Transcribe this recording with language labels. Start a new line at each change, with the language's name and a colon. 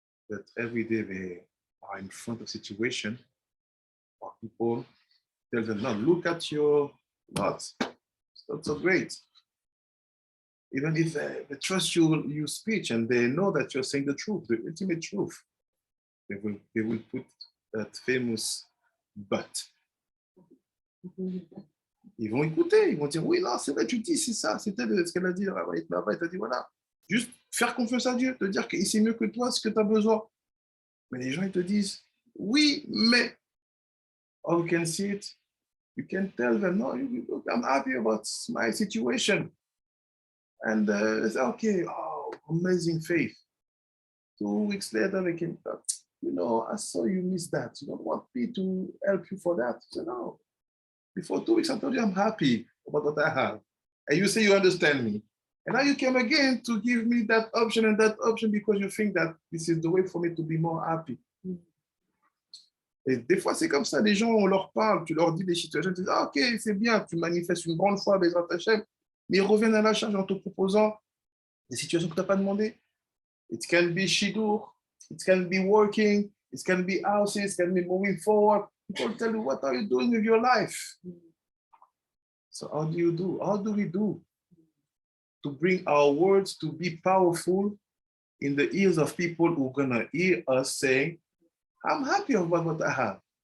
English: That every day they are in front of situation or people tell them, no, look at your lot. It's not so great. Even if they trust your speech and they know that you're saying the truth, the ultimate truth, they will put that famous but.
French: Ils vont écouter, ils vont dire, oui, non, c'est vrai, tu dis, c'est ça, c'était ce qu'elle a dit là-bas, il t'a dit, voilà. Juste faire confiance à Dieu, te dire qu'il sait mieux que toi ce que tu as besoin. Mais les gens, ils te disent, oui, mais,
English: oh, you can see it, you can tell them, no, look, I'm happy about my situation. And they say, okay, oh, amazing faith. 2 weeks later, they came back, you know, I saw you miss that. You don't want me to help you for that. So no. Before 2 weeks, I told you I'm happy about what I have. And you say you understand me. And now you came again to give me that option and that option because you think that this is the way for me to be more happy.
French: Et des fois, c'est comme ça, les gens, on leur parle, tu leur dis des situations, tu dis, ah, ok, c'est bien, tu manifestes une grande foi, Bezrat Hashem, mais ils reviennent à la charge en te proposant des situations que tu n'as pas demandé.
English: It can be shidur, it can be working, it can be houses, it can be moving forward. People tell you, what are you doing with your life? So how do you do? How do we do to bring our words to be powerful in the ears of people who are going to hear us saying, I'm happy about what I have.